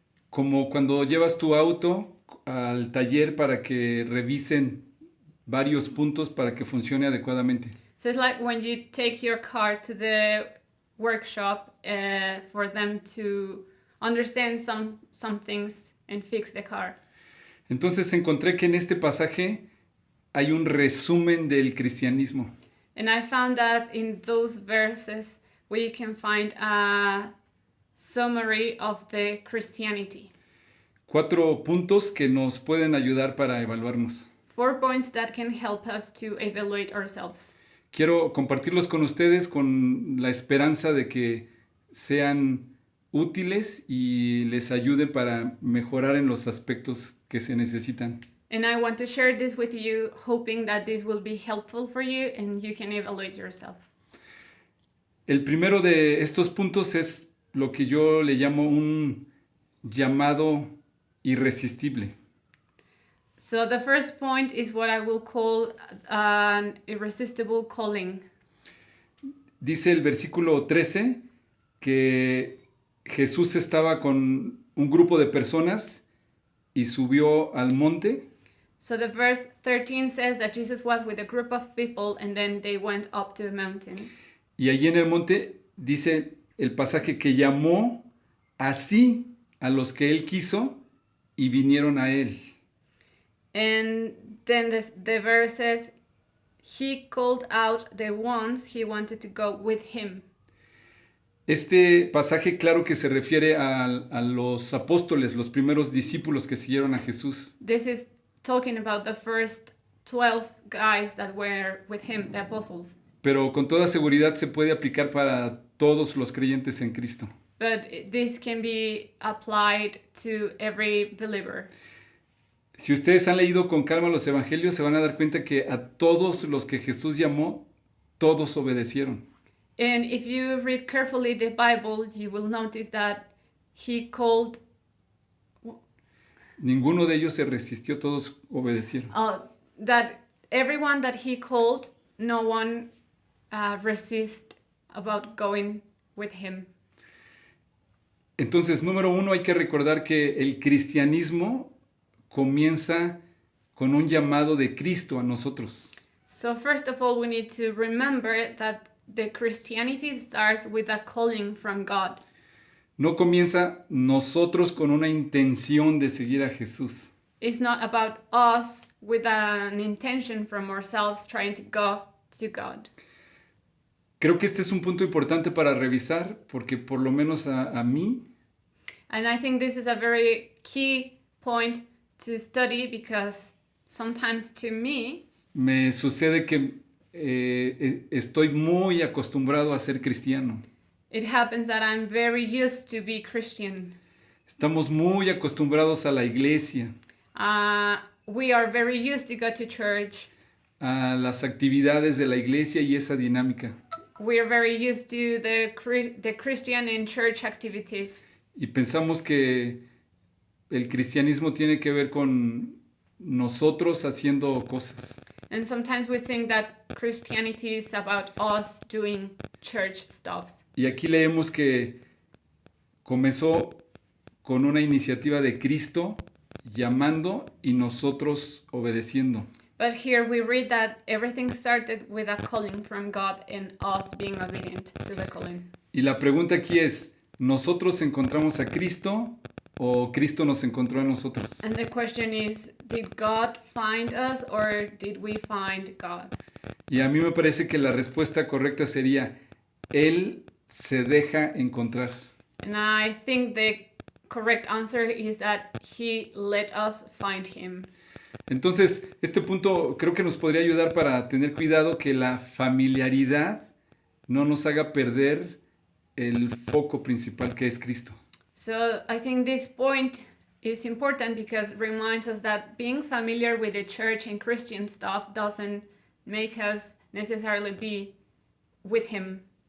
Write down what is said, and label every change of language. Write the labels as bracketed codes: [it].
[es] Como cuando llevas tu auto al taller para que revisen varios puntos para que funcione adecuadamente. [en] So it's like when you take your car to the workshop for them to understand some things and fix the car. [es] Entonces encontré que en este pasaje hay un resumen del cristianismo. [en] And I found that in those verses we can find a summary of the Christianity. [es] 4 puntos que nos pueden ayudar para evaluarnos. [en] 4 points that can help us to evaluate ourselves. [es] Quiero compartirlos con ustedes con la esperanza de que sean útiles y les ayude para mejorar en los aspectos que se necesitan. [en] And I want to share this with you, hoping that this will be helpful for you and you can evaluate yourself. [es] El primero de estos puntos es lo que yo le llamo un llamado irresistible. [en] So the first point is what I will call an irresistible calling. [es] Dice el versículo 13 que Jesús estaba con un grupo de personas y subió al monte. [en] So the verse 13 says that Jesus was with a group of people and then they went up to a mountain. [es] Y allí en el monte dice el pasaje que llamó así a los que él quiso y vinieron a él. [en] And then the verse says, he called out the ones he wanted to go with him. [es] Este pasaje claro que se refiere a los apóstoles, los primeros discípulos que siguieron a Jesús. [en] This is talking about the first 12 guys that were with him, the apostles. [es] Pero con toda seguridad se puede aplicar para todos los creyentes en Cristo. [en] But this can be applied to every believer. [es] Si ustedes han leído con calma los evangelios, se van a dar cuenta que a todos los que Jesús llamó, todos obedecieron. [en] And if you read carefully the Bible, you will notice that he called, [es] Ninguno de ellos se resistió, todos obedecieron. [en] that everyone that he called, no one resist about going with him. [es] Entonces, número 1, hay que recordar que el cristianismo comienza con un llamado de Cristo a nosotros. [en] So first of all, we need to remember that the Christianity starts with a calling from God. [es] No comienza nosotros con una intención de seguir a Jesús. [en] It's not about us with an intention from ourselves trying to go to God. [es] Creo que este es un punto importante para revisar porque por lo menos a mí [en] And I think this is a very key point to study because sometimes to me, [es] me sucede que estoy muy acostumbrado a ser cristiano. [en] it happens that I'm very used to be Christian. [es] Estamos muy acostumbrados a la iglesia, [en] We are very used to go to church. [es] a las actividades de la iglesia y esa dinámica. [en] We are very used to the Christian and church activities. [es] Y pensamos que el cristianismo tiene que ver con nosotros haciendo cosas. [en] And sometimes we think that Christianity is about us doing church stuff. [es] Y aquí leemos que comenzó con una iniciativa de Cristo llamando y nosotros obedeciendo. [en] But here we read that everything started with a calling from God and us being obedient to the calling. [es] Y la pregunta aquí es, ¿nosotros encontramos a Cristo o Cristo nos encontró a nosotros? [en] And the question is, did God find us or did we find God? [es] Y a mí me parece que la respuesta correcta sería, Él se deja encontrar. [en] And I think the correct answer is that He let us find Him. [es] Entonces, este punto creo que nos podría ayudar para tener cuidado que la familiaridad no nos haga perder el foco principal que es Cristo. [en] So I think this point is important because it reminds us that being familiar with the church and Christian stuff doesn't make us necessarily be with Him.